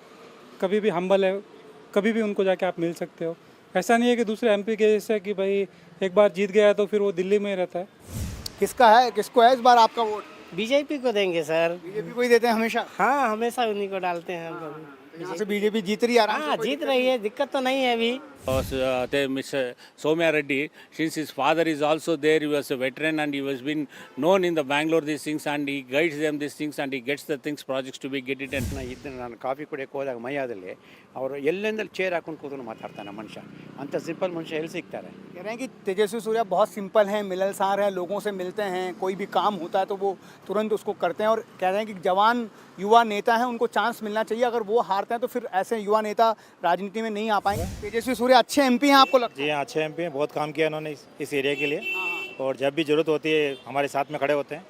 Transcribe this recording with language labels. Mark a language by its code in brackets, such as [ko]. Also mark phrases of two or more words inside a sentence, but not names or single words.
[hi] कभी भी हम्बल है, कभी भी उनको जाके आप मिल सकते हो। ऐसा नहीं है कि दूसरे एमपी के जैसे कि भाई एक बार जीत गया तो फिर वो दिल्ली में ही रहता है। किसको है इस बार आपका वोट? बीजेपी को देंगे सर। बीजेपी को ही देते हैं हमेशा? हाँ, हमेशा उन्हीं को डालते हैं हम लोग। यहाँ से बीजेपी जीत रही है आराम से? हाँ, जीत रही है, दिक्कत तो नहीं है अभी। [en] Mr. Soumya Reddy, since his father is also there, he was a veteran and he was been known in the Bangalore these things, and he guides them these things, and he gets the things projects to be get it. And [kn] ನಾನು ಕಾಫಿ ಕುಡಿಯೋಕೆ ಹೋದಾಗ ಮೈಯಾದಲ್ಲಿ ಅವರು ಎಲ್ಲೆಂದಲ್ಲಿ ಚೇರ್ ಹಾಕೊಂಡು ಕೂತ್ಕೊಂಡು ಮಾತಾಡ್ತಾನೆ ಮನುಷ್ಯ, ಅಂತ ಸಿಂಪಲ್ ಮನುಷ್ಯ ಎಲ್ಲಿ ಸಿಗ್ತಾರೆ? [hi] कह रहे हैं कि तेजस्वी सूर्या बहुत सिंपल हैं, मिलनसार हैं, लोगों से मिलते हैं, कोई भी काम होता है तो वो तुरंत उसको करते हैं, और कह रहे हैं कि जवान युवा नेता हैं, उनको चांस मिलना चाहिए। अगर वो हारते हैं तो फिर ऐसे युवा नेता राजनीति में नहीं आ पाएंगे। तेजस्वी सूर्या अच्छे एमपी हैं आपको लगता है? जी हाँ, अच्छे एमपी हैं, बहुत काम किया उन्होंने इस एरिया के लिए। और जब भी ज़रूरत होती है हमारे साथ में खड़े होते हैं।